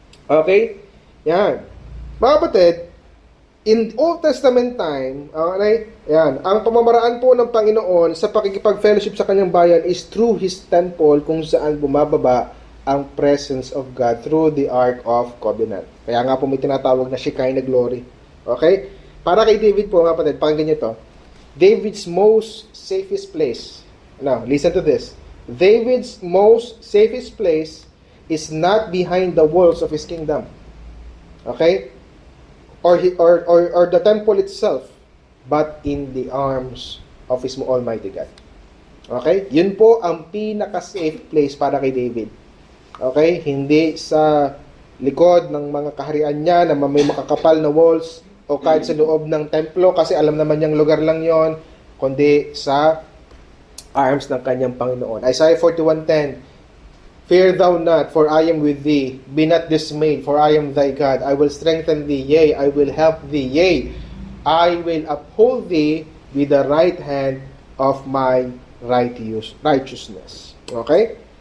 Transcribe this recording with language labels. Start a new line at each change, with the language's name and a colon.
Filipino: Okay? Yan. Mga kapatid,
English: in Old Testament time,
Filipino: okay, yan, ang pamamaraan po ng Panginoon sa pakikipag-fellowship sa kanyang bayan
English: is through His temple
Filipino: kung saan bumababa ang
English: presence of God through the Ark of Covenant.
Filipino: Kaya nga po may tinatawag na Shekinah Glory. Okay? Para kay David po, mga kapatid, pakinggan niyo to.
English: David's most safest place. Now, listen to this. David's most safest place is not behind the walls of his kingdom. Okay? Or the temple itself, but in the arms of his Almighty God. Okay?
Filipino: Yun po ang pinaka-safe place para kay David. Okay? Hindi sa likod ng mga kaharian niya na may makakapal na walls o kahit sa loob ng templo kasi alam naman niyang lugar lang yon, kundi sa arms ng kanyang Panginoon.
English: Isaiah 41:10, Fear thou not, for I am with thee. Be not dismayed, for I am thy God. I will strengthen thee, yea, I will help thee, yea, I will uphold thee with the right hand of my righteousness. Okay?